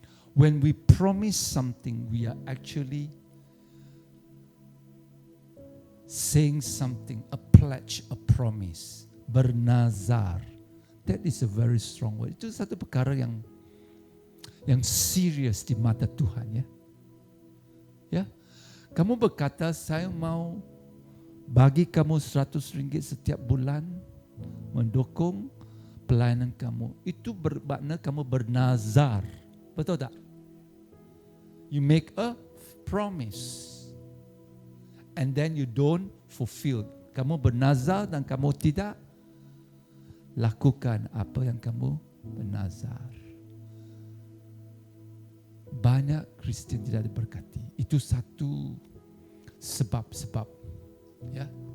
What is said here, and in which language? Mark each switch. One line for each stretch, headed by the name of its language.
English: When we promise something, we are actually saying something, a pledge, a promise. Bernazar. That is a very strong word.
Malay: Itu satu perkara yang serius di mata Tuhan, ya. Ya. Kamu berkata, saya mau bagi kamu RM100 setiap bulan mendukung pelayanan kamu. Itu bermakna kamu bernazar. Betul tak?
English: You make a promise. And then you don't fulfill.
Malay: Kamu bernazar dan kamu tidak lakukan apa yang kamu bernazar. Banyak Kristian tidak diberkati. Itu satu sebab-sebab. Ya.